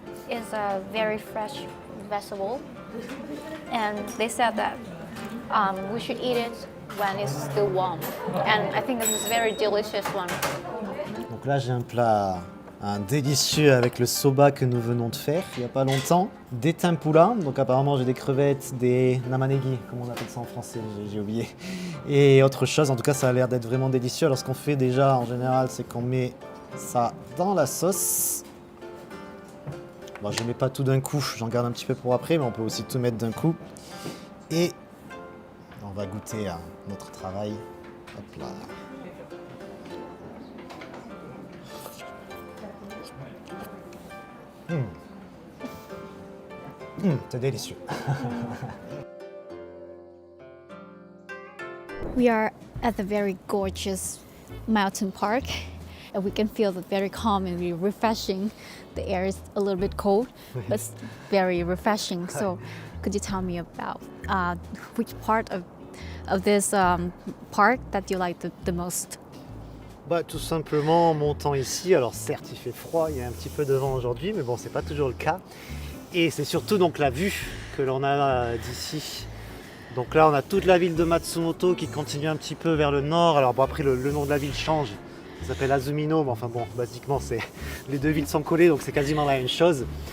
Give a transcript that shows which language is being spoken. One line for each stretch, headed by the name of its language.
English: It's a very fresh vegetable, and they said that we should eat it when it's still warm. And I think this is a very delicious one.
French: Donc là, j'ai un plat délicieux avec le soba que nous venons de faire il n'y a pas longtemps. Des tempura, donc apparemment j'ai des crevettes, des namanegi, comment on appelle ça en français, j'ai oublié. Et autre chose, en tout cas ça a l'air d'être vraiment délicieux. Alors ce qu'on fait déjà en général, c'est qu'on met ça dans la sauce. Bon, je ne mets pas tout d'un coup, j'en garde un petit peu pour après, mais on peut aussi tout mettre d'un coup. Et on va goûter à notre travail. Hop là. C'est délicieux.
English: We are at the very gorgeous mountain park, and we can feel the very calm and very refreshing. The air is a little bit cold, but it's very refreshing. So, could you tell me about which part of this park that you like the most?
French: Tout simplement en montant ici, alors certes il fait froid, il y a un petit peu de vent aujourd'hui, mais bon c'est pas toujours le cas. Et c'est surtout donc la vue que l'on a d'ici. Donc là on a toute la ville de Matsumoto qui continue un petit peu vers le nord. Alors bon après le nom de la ville change, ça s'appelle Azumino, mais enfin bon basiquement c'est les deux villes sont collées donc c'est quasiment la même chose.